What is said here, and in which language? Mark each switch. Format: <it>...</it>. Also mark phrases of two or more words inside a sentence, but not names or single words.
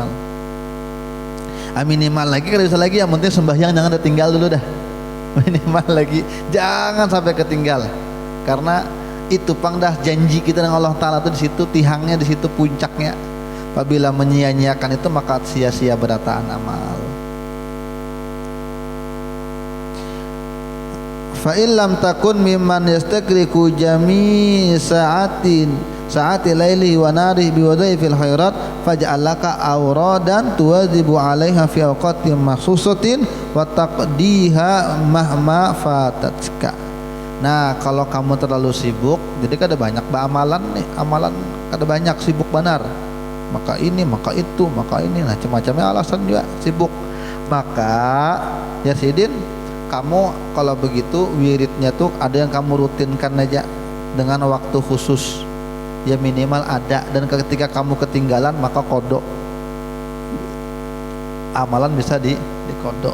<bjn>Minimal lagi kalau bisa lagi yang penting sembahyang jangan ditinggal dulu dah. Minimal lagi jangan sampai ketinggal, karena itu pang dah janji kita dengan Allah Ta'ala tuh di situ, tihangnya di situ, puncaknya. Apabila menyia-nyiakan itu maka sia-sia berataan amal.</bjn> <ar>فإن لم تكن ممن يستغرق جميع ساعات الليل والنهار بوظائف الخيرات فاجعل لك أورادا تواظب عليها في أوقات مخصوصة وتقضيها مهما فاتتك.</ar> <bjn>Nah, kalau kamu terlalu sibuk, jadi kada banyak amalan nih, amalan kada banyak, sibuk benar. Maka ini, maka itu, maka ini, nah macam-macamnya alasan juga sibuk. Maka ya sidin, kamu kalau begitu wiridnya tuh ada yang kamu rutinkan aja dengan waktu khusus. Ya minimal ada, dan ketika kamu ketinggalan maka kodok, amalan bisa dikodok.</bjn>